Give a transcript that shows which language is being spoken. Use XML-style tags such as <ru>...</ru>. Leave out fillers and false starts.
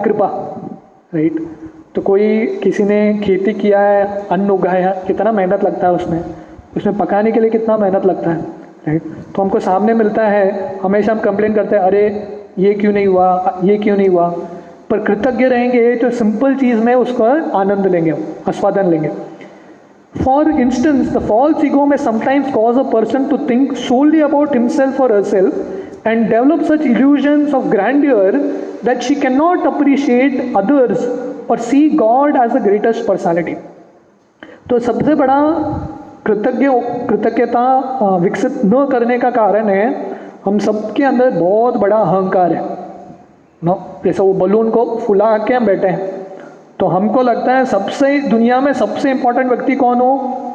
<hi>कृपा, राइट। तो कोई किसी ने खेती किया है, अन्न उगाया, कितना मेहनत लगता है उसमें पकाने के लिए कितना मेहनत लगता है, राइट। तो हमको सामने मिलता है, हमेशा हम कंप्लेन करते हैं, अरे ये क्यों नहीं हुआ, ये क्यों नहीं हुआ। पर कृतज्ञ रहेंगे तो सिंपल चीज़ में उसका आनंद लेंगे, आस्वादन लेंगे।</hi> <en>For instance, the false ego may sometimes cause a person to think solely about himself or herself and develop such illusions of grandeur that she cannot appreciate others or see God as the greatest personality.</en> <hi>तो सबसे बड़ा कृतज्ञता विकसित न करने का कारण है हम सबके अंदर बहुत बड़ा अहंकार है ना। जैसे वो बलून को फुला के हम बैठे हैं, तो हमको लगता है सबसे दुनिया में सबसे इम्पोर्टेंट व्यक्ति कौन हो?</hi>